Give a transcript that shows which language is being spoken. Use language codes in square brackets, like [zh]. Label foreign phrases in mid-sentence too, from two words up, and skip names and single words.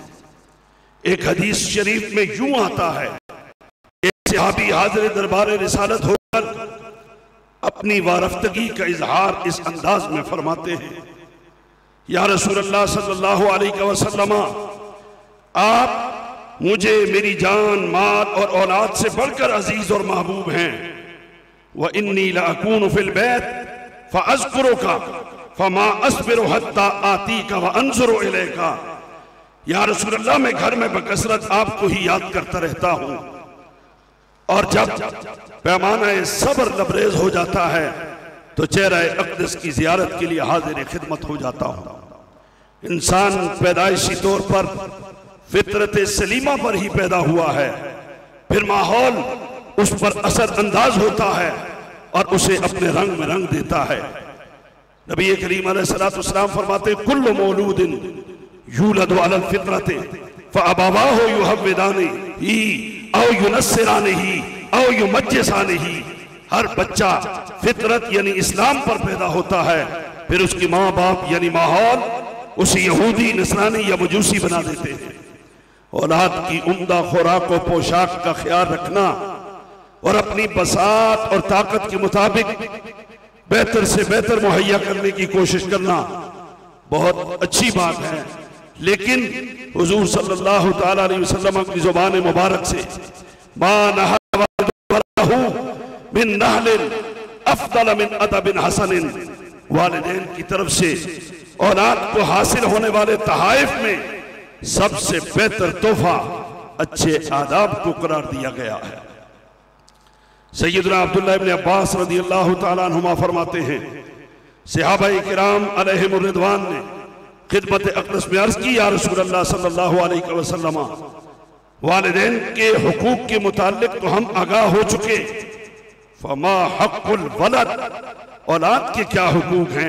[hi] एक हदीस शरीफ में यूं आता है, एक सहाबी हाज़िर दरबार रिसालत होकर अपनी वारफ्तगी का इजहार इस अंदाज में फरमाते हैं, [ar] يا رسول الله صلى الله عليه وسلم, [hi] आप मुझे मेरी जान माल और औलाद से बढ़कर अजीज और महबूब हैं। [ar] وإني لأكون في البيت فأذكرك فما أصبر حتى آتيك وأنظر إليك. يا رسول الله, [hi] मैं घर में बकसरत आपको ही याद करता रहता हूं और जब पैमाना सब्र लबरेज हो जाता है तो चेहरा अक़दस की जियारत के लिए हाजिर खिदमत हो जाता हूं। इंसान पैदाइशी तौर पर फितरत सलीमा पर ही पैदा हुआ है, फिर माहौल उस पर असर अंदाज होता है और उसे अपने रंग में रंग देता है। [ar] नबी करीम عليه الصلاة والسلام फरमाते, كل مولود يولد على الفطرة فأبواه يهودانه أو ينصرانه أو يمجسانه. [hi] हर बच्चा फितरत यानी इस्लाम पर पैदा होता है, फिर उसकी माँ बाप यानी माहौल उसे यहूदी नसरानी या मजूसी बना देते हैं। औलाद की उम्दा खुराक और पोशाक का ख्याल रखना और अपनी बसात और ताकत के मुताबिक बेहतर से बेहतर मुहैया करने की कोशिश करना बहुत अच्छी बात है, लेकिन हुजूर [ar] صلى الله تعالى عليه وسلم [hi] की जुबान मुबारक से मा [ar] نحله من نحل أفضل من أدب حسن, [hi] वालिदैन की तरफ से औलाद को हासिल होने वाले तहाइफ में सबसे बेहतर तोहफा अच्छे आदाब को करार दिया गया है। सैयदना अब्दुल्लाह इब्न अब्बास [ar] رضي الله تعالى عنهما [hi] फरमाते हैं, सहाबाए किराम [ar] عليهم الرضوان [hi] ने खिदमत अक़दस में अर्ज़ की, [ar] يا رسول الله صلى الله عليه وسلم, [hi] वालिदैन के हुकूक के मुताल्लिक तो हम आगाह हो चुके, [ar] فما حق الولد, [hi] औलाद के क्या हुकूक हैं।